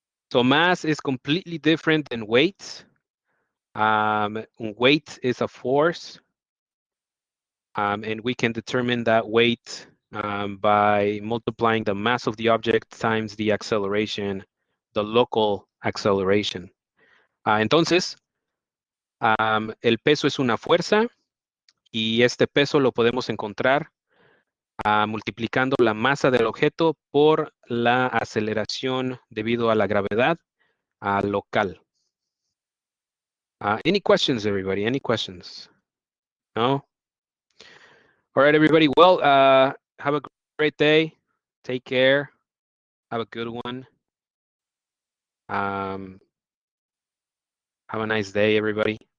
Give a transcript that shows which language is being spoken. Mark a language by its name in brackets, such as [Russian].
[English] So mass is completely different than weight. Weight is a force, and we can determine that weight by multiplying the mass of the object times the acceleration, the local acceleration. [Spanish] Entonces, el peso es una fuerza y este peso lo podemos encontrar multiplicando la masa del objeto por la aceleración debido a la gravedad local. [English] Any questions, everybody? Any questions? No? All right, everybody. Well, have a great day. Take care. Have a good one. Have a nice day, everybody.